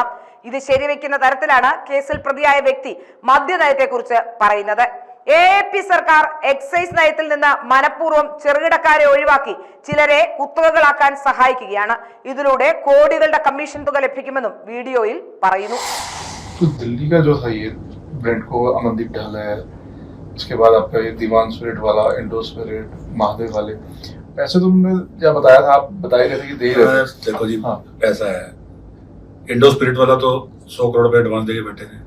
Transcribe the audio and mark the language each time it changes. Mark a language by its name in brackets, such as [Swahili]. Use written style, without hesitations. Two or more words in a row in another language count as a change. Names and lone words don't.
[Malayalam] ഇത് ശരിവെക്കുന്ന തരത്തിലാണ് കേസിൽ പ്രതിയായ വ്യക്തി മദ്യനയത്തെക്കുറിച്ച് പറയുന്നത്. AAP സർക്കാർ എക്സൈസ് നയത്തിൽ നിന്ന് മനഃപൂർവ്വം ചെറുകിടക്കാരെ ഒഴിവാക്കി ചിലരെ കുത്തകകളാക്കാൻ സഹായിക്കുകയാണ്. ഇതിലൂടെ കോടികളുടെ കമ്മീഷൻ തുക ലഭിക്കുമെന്നും വീഡിയോയിൽ പറയുന്നു. [Hindi] दिल्ली का जो था ये ब्रांड को अमनदीप ढाल है, उसके बाद आपका ये दीवान स्पिरिट वाला, इंडो स्पिरिट, महादेव वाले, ऐसे तो तुमने क्या बताया था, आप बता ही रहे थे कि दे ही रहे थे। देखो जी, हाँ ऐसा है, इंडो स्पिरिट वाला तो 100 करोड़ रुपए एडवांस देके बैठे थे।